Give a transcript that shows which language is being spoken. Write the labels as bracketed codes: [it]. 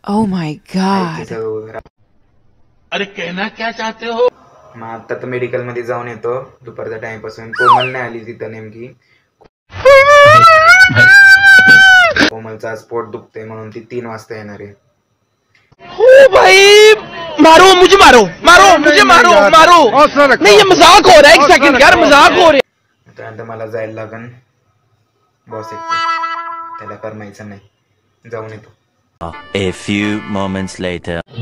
[en] oh my God, [hi] अरे कहना क्या चाहते हो। [mr] मग आता तर मेडिकल मध्ये जाऊन येतो दुपारच्या टाइम पासून। कोमल नाही आली तिथं नेमकी, कोमलचा स्पोर्ट दुखते म्हणून ती 3 वाजता येणार आहे। [hi] ओ भाई मारो मुझे, मारो मारो मुझे, मारो मारो नहीं, ये मजाक हो रहा है। एक सेकंड यार, मजाक हो रहा है। [mr] त्यानंतर मला जायला लागन, बॉस येतो, त्याला करमायचं नाही, जाऊन येतो। [en] A few moments later.